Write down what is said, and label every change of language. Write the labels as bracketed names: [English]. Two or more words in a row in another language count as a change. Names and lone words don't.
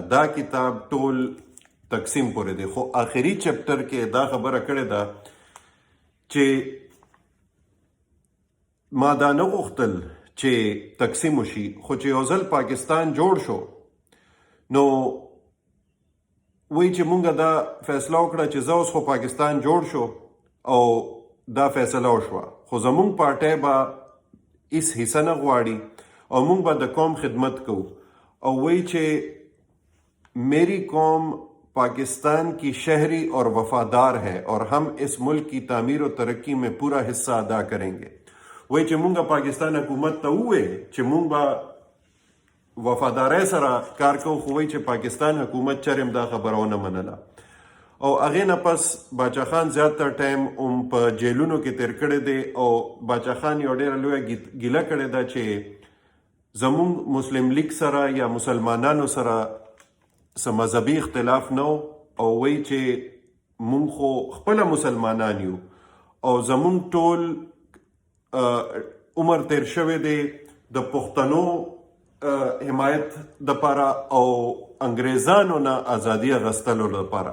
[Pashto] دا کتاب ټول تقسیم پورې دی. خو آخري چپټر کې دا خبره کړې ده چې ما دا نه غوښتل چې تقسیم وشي خو چې یو ځل پاکستان جوړ شو نو وایي چې مونږ دا فیصله وکړه چې زه اوس خو پاکستان جوړ شو او دا فیصله وشوه خو زمونږ پارټۍ به هیڅ حصه نه غواړي او مونږ به د قوم خدمت کوو. او وایي چې [Urdu] میری قوم پاکستان کی شہری اور وفادار ہے اور ہم اس ملک کی تعمیر و ترقی میں پورا حصہ ادا کریں گے. [Pashto] وای چې مونږ پاکستان حکومت ته ووی چې مونږ به وفادارۍ سره کار کوو خو وای چې پاکستان حکومت چرم دا خبره ونه منله. او هغې نه پس باچا خان زیاتره ټایم هم په جیلونو کې تیر کړی دی او باچا خان یو ډېره لویه ګیله کړې ده چې زمونږ مسلم لیگ سره یا مسلمانانو سره څه مذهبي اختلاف نه او وایي چې مونږ خو خپله مسلمانان یو او زمونږ ټول عمر تیر شوی دی د پښتنو حمایت دپاره او انګریزانو نه ازادي اخیستلو لپاره.